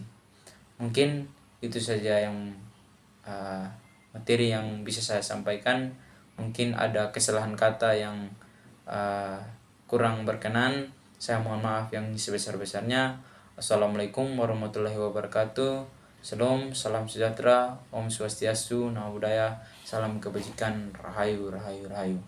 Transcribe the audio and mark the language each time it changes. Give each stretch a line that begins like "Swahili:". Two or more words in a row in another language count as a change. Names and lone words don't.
Indonesian: Mungkin itu saja yang materi yang bisa saya sampaikan. Mungkin ada kesalahan kata yang kurang berkenan, saya mohon maaf yang sebesar-besarnya.
Arabic: السلام عليكم ورحمة الله وبركاته.
Indonesian: Shalom, salam sejahtera,
Balinese: Om Swastiastu,
Pali: Namo Buddhaya,
Indonesian: salam kebajikan, Rahayu, Rahayu, Rahayu.